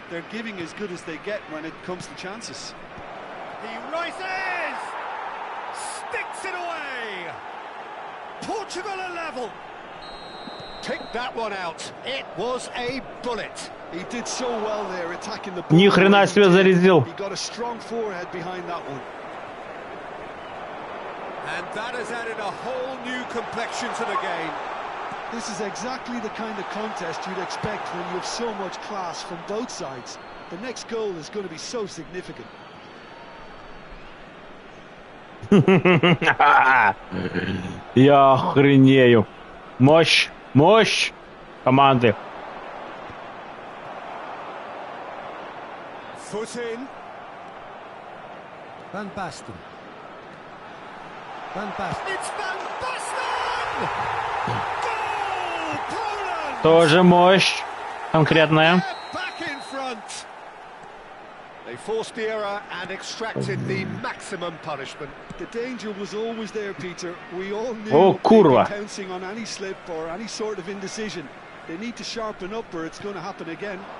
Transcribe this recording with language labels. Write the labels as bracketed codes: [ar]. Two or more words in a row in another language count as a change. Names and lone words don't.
[en] They're giving as good as they get when it comes to chances. He rises! Sticks it away! Portugal are level! Picked that one out. It was a bullet. He did so well there, attacking the ball. [ru] Ни хрена себе зарядил. [en] He got a strong forehead behind that one. And that has added a whole new complexion to the game. This is exactly the kind of contest you'd expect when you have so much class from both sides. The next goal is going to be so significant. [ru] Я охренею. Мощь, мощь команды. [en] Foot in. Van Basten. Van Basten. It's Van Basten! Goal! Poland! [ru] Тоже мощь конкретная. [en] Back in front. They forced the error and extracted the maximum punishment. The danger was always there, Peter. We all knew [pl] Oh, kurwa. [en] they'd be pouncing on any slip or any sort of indecision. They need to sharpen up or it's going to happen again.